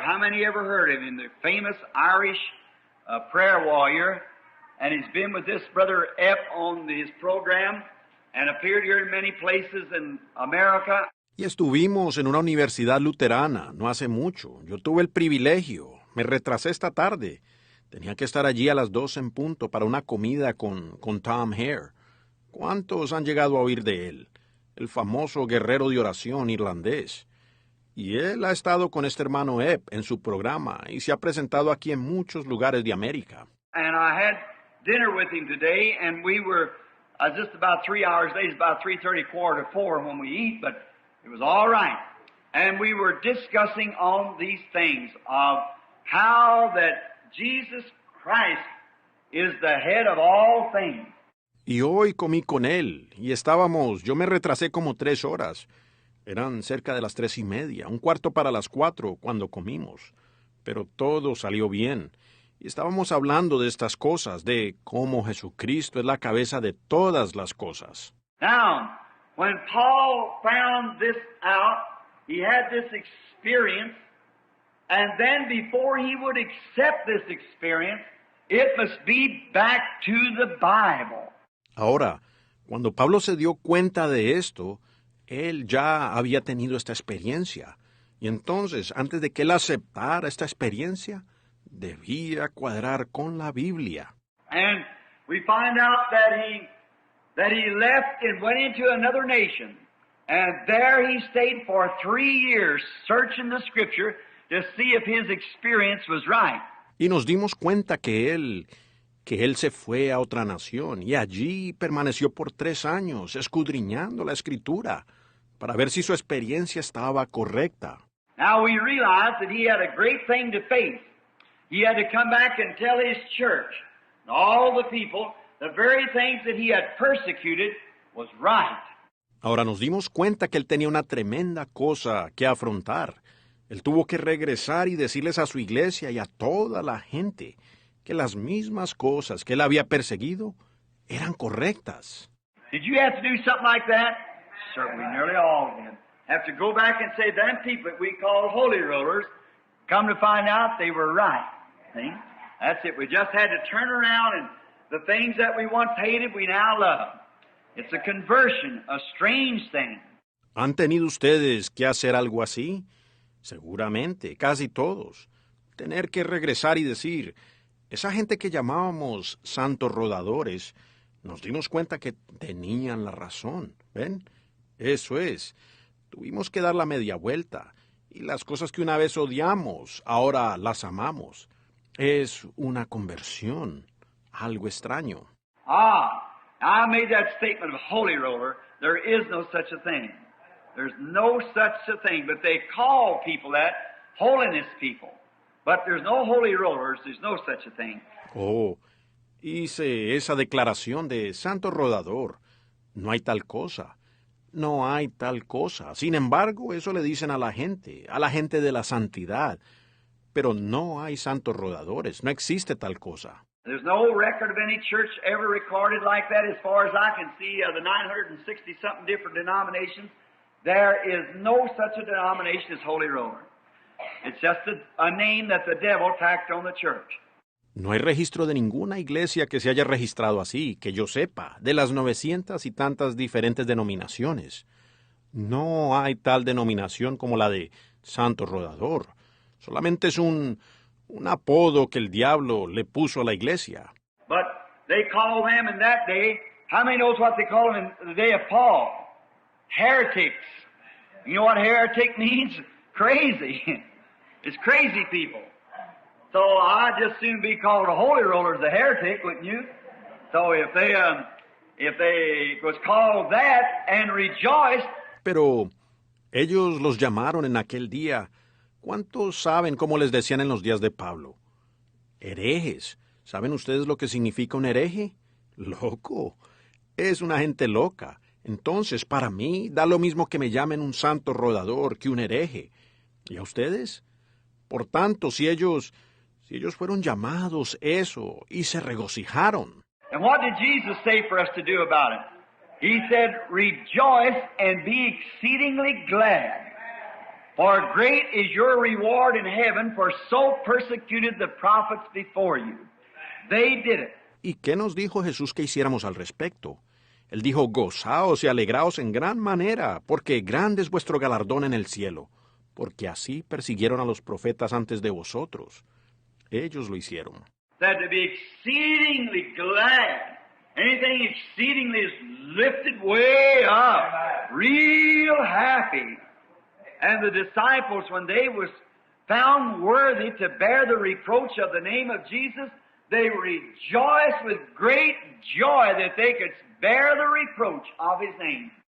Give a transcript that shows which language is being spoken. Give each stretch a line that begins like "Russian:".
English: How many ever heard of him? The famous Irish prayer warrior. And he's been with this brother Epp on his program and appeared here in many places in America.
Spanish: Y estuvimos en una universidad luterana no hace mucho. Yo tuve el privilegio. Me retrasé esta tarde. Tenía que estar allí a las 2 en punto para una comida con Tom Hare. ¿Cuántos han llegado a oír de él? El famoso guerrero de oración irlandés. Y él ha estado con este hermano Epp en su programa y se ha presentado aquí en muchos lugares de América.
English: And I had dinner with him today, and we were just about 3 hours late. It's about 3:30, 3:45 when we eat, but it was all right. And we were discussing on these things of how that Jesus Christ is the head of all things.
Spanish: Y hoy comí con él, y yo me retrasé como 3 horas. Eran cerca de las 3:30, 1/4 para las 4 cuando comimos. Pero todo salió bien. Y estábamos hablando de estas cosas, de cómo Jesucristo es la cabeza de todas las cosas.
English: Now, when Paul found this out, he had this experience, and then before he would accept this experience, it must be back to the Bible.
Spanish: Ahora, cuando Pablo se dio cuenta de esto, él ya había tenido esta experiencia. Y entonces, antes de que él aceptara esta experiencia, debía cuadrar con la Biblia.
English: And we find out that he left and went into another nation. And there he stayed for 3 years searching the Scripture to see if his experience was right.
Spanish: Y nos dimos cuenta que él se fue a otra nación y allí permaneció por 3 años escudriñando la Escritura para ver si su experiencia estaba correcta.
English: Now we realize that he had a great thing to face. He had to come back and tell his church and all the people the very things that he had persecuted was right.
Spanish: Ahora nos dimos cuenta que él tenía una tremenda cosa que afrontar. Él tuvo que regresar y decirles a su iglesia y a toda la gente que las mismas cosas que él había perseguido eran correctas.
English: Did you have to do something like that? Certainly, nearly all did. Have to go back and say, them people that we call holy rollers, come to find out they were right. See? That's it. We just had to turn around and the things that we once hated, we now love. It's a conversion, a strange thing.
Spanish: ¿Han tenido ustedes que hacer algo así? Seguramente, casi todos. Tener que regresar y decir, esa gente que llamábamos santos rodadores, nos dimos cuenta que tenían la razón. ¿Ven? Eso es. Tuvimos que dar la media vuelta. Y las cosas que una vez odiamos, ahora las amamos. Es una conversión. Algo extraño.
English: I made that statement of holy roller. There is no such a thing. There's no such a thing. But they call people that holiness people. But there's no holy rollers. There's no such a thing.
Spanish: Oh, hice esa declaración de santo rodador. No hay tal cosa. No hay tal cosa. Sin embargo, eso le dicen a la gente de la santidad. Pero no hay santos rodadores. No existe tal cosa.
English: There's no record of any church ever recorded like that as far as I can see of the 960-something different denominations. There is no such a denomination as Holy Roller. It's just a name that the devil tacked on the church.
Spanish: No hay registro de ninguna iglesia que se haya registrado así, que yo sepa, de las 900 y tantas diferentes denominaciones. No hay tal denominación como la de Santo Rodador. Solamente es un un apodo que el diablo le puso a la iglesia.
English: But they call them in that day, how many knows what they call them in the day of Paul? Heretics. You know what heretic means? Crazy. It's crazy people. So I'd just soon be called a holy roller as a heretic, wouldn't you? So if they was called that and rejoiced.
Spanish: Pero ellos los llamaron en aquel día. ¿Cuántos saben cómo les decían en los días de Pablo? Herejes. ¿Saben ustedes lo que significa un hereje? Loco. Es una gente loca. Entonces, para mí, da lo mismo que me llamen un santo rodador que un hereje. ¿Y a ustedes? Por tanto, si ellos fueron llamados eso y se regocijaron.
English: And what did Jesus say for us to do about it? He said, rejoice and be exceedingly glad. For great is your reward in heaven, for so persecuted the prophets before you. They did it.
Spanish: ¿Y qué nos dijo Jesús que hiciéramos al respecto? Él dijo, gozaos y alegraos en gran manera, porque grande es vuestro galardón en el cielo, porque así persiguieron a los profetas antes de vosotros. Ellos lo hicieron.
English: That to be exceedingly glad. Anything exceedingly is lifted way up. Real happy. And the disciples, when they was found worthy to bear the reproach of the name of Jesus, they rejoiced with great joy that they could bear the reproach of His name.